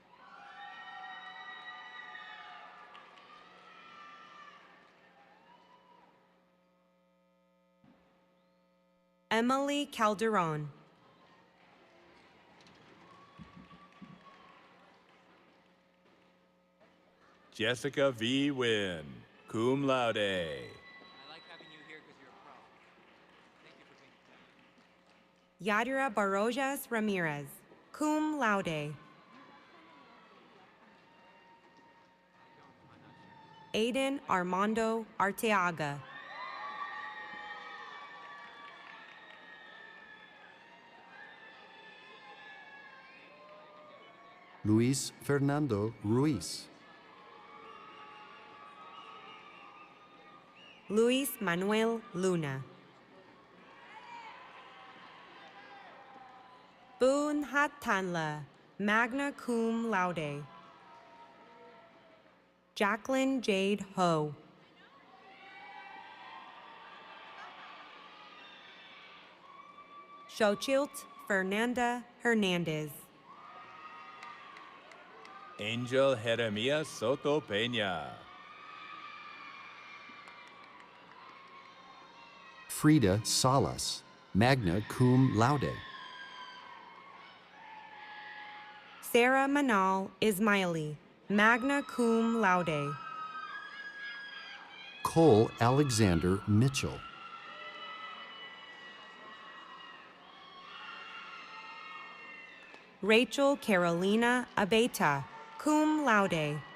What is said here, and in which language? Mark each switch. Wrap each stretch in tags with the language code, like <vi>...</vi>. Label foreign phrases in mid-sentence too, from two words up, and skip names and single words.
<en>Emily Calderon. Jessica V. Wynn,</en> <la>cum laude.</la> <en>I like having you here because you're a pro. Thank you for being here. Yadira Barojas Ramirez,</en> <la>cum laude.</la> <en>Aiden Armando Arteaga. Luis Fernando Ruiz. Luis Manuel Luna. Boon Hat Tanla,</en> <la>magna cum laude.</la> <en>Jacqueline Jade Ho. Xochitl Fernanda Hernandez. Angel Jeremias Soto Peña. Frida Salas,</en> <la>magna cum laude.</la> <en>Sarah Manal Ismaili,</en> <la>magna cum laude.</la> <en>Cole Alexander Mitchell. Rachel Carolina Abeta,</en> <la>cum laude.</la>